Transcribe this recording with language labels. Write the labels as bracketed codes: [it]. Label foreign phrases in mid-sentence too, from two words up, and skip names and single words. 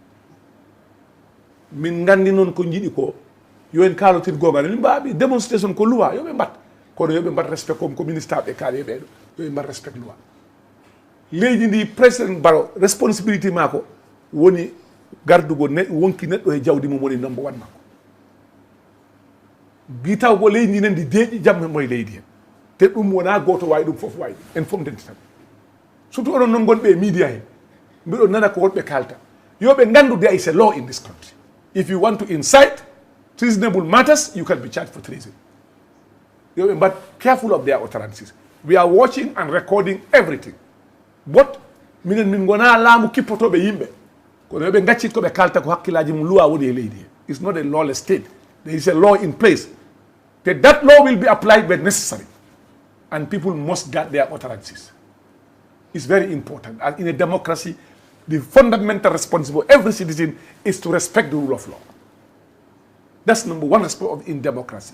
[ff] min gandi noon ko jiiɗi ko yo en kalotin gogal min mbawi démonstration ko loi yoɓe mbat kono yoɓe mbat respect comme ko ministre ɓe kaali ɓeɗo yoɓe mbat respect loi leydi ndi président Barrow responsibility mako woni gardugo wonki neɗɗo e jawdi mum woni number 1 makko bi taw ko leydi ndi ndi deeƴi jamme moye leydi hen te ɗum wona goto wawi ɗum foof wawi en fof denti tan surtout onon noon gonɓe e media hen mbiɗon nana ko wonɓe kalta yoɓe gandu [en] there is a law in this country if you want to incite treasonable matters you can be charged for treason [ff] yoɓe mbat [en] careful of their utterances we are watching and recording everything but [ff] minen min gona laamu kippotoɓe yimɓe kono yoɓe gaccit koɓe kalta ko hakkillaji mum luwa woni e leydi he [en] it's not a lawless state there is a law in place that law will be applied when necessary and people must guard their utterances. It's very important. And in a democracy, the fundamental responsibility of every citizen is to respect the rule of law. That's number one responsibility in democracy.